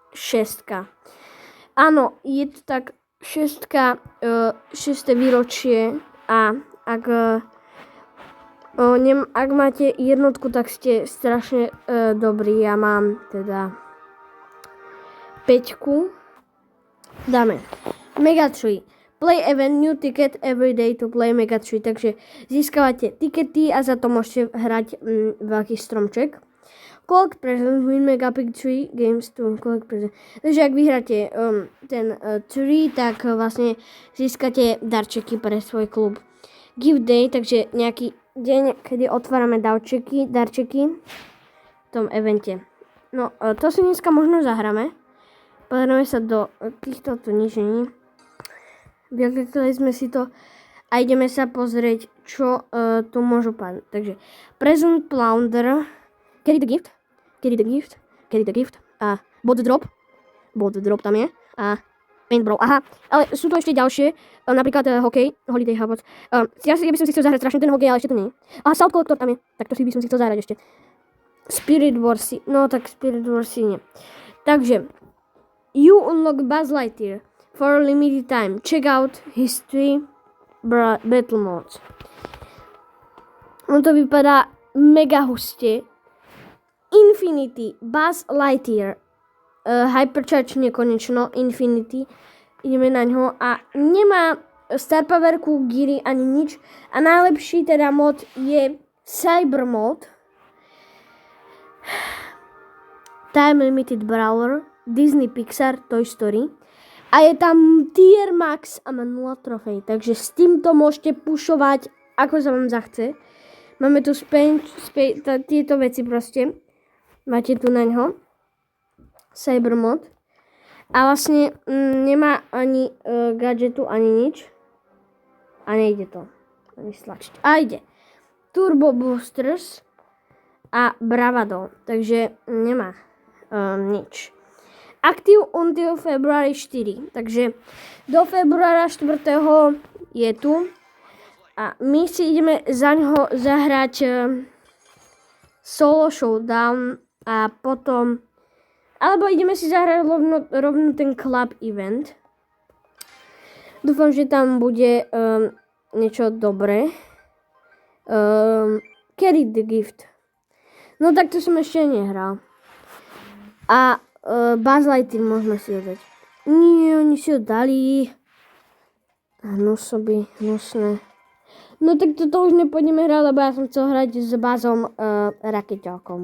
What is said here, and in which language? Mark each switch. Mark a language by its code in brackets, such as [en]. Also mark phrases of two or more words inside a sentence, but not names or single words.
[sk] Áno, je to tak 6. 6. výročie a ak máte jednotku, tak ste strašne dobrí. Ja mám teda 5. Dáme Mega Tree. [en] Play event, new ticket every day to play Mega Tree. [sk] Takže získavate tikety a za to môžete hrať veľký stromček. [en] Collect presents, win Mega Big Tree games to collect presents. [sk] Takže ak vyhráte ten tree, tak vlastne získate darčeky pre svoj klub. [en] Gift day, [sk] takže nejaký deň, kedy otvárame darčeky v tom evente. No, to si dneska možno zahráme. Pozrieme sa do týchto, tu nič není. Vyklikali sme si to a ideme sa pozrieť, čo tu môžu padnúť. Takže Present Plunder, Carry the Gift a Bot Drop tam je a Paint Brawl, aha, ale sú tu ešte ďalšie, napríklad hokej, Holiday Habot. Ja by som si chcel zahrať strašne ten hokej, ale ešte to nie je. A Salt Collector tam je, tak to si by som si chcel zahrať ešte. Spirit Warsy, no tak Spirit Warsy nie. Takže, [en] you unlock Buzz Lightyear for a limited time. Check out History Battle Modes. [sk] No to vypadá mega huste. Infinity Buzz Lightyear Hypercharge nekonečno, Infinity, ideme na ňo a nemá Star Powerku, Geary ani nič a najlepší teda mod je Cyber mod. [en] Time Limited Brawler, [sk] Disney Pixar, Toy Story a je tam Tier Max a má 0 trofej, takže s týmto môžete pušovať ako sa vám zachce. Máme tu tieto veci proste, máte tu na ňo Cyber mod a vlastne nemá ani gadgetu, ani nič a nejde to ani stlačiť. A ide Turbo Boosters a Bravado, takže nemá nič. [en] Active until February 4, [sk] takže do februára 4. je tu a my si ideme za ňoho zahrať [en] solo showdown [sk] a potom alebo ideme si zahrať rovno ten [en] club event. [sk] Dúfam, že tam bude niečo dobré. Carry the Gift. No tak to som ešte nehral. A Buzz Lightyear môžeme si ho dať. Nie, oni si ho dali. Hnusoby, hnusné. No tak toto už nepôjdeme hrať, lebo ja som chcel hrať s Bazom Rakeťákom.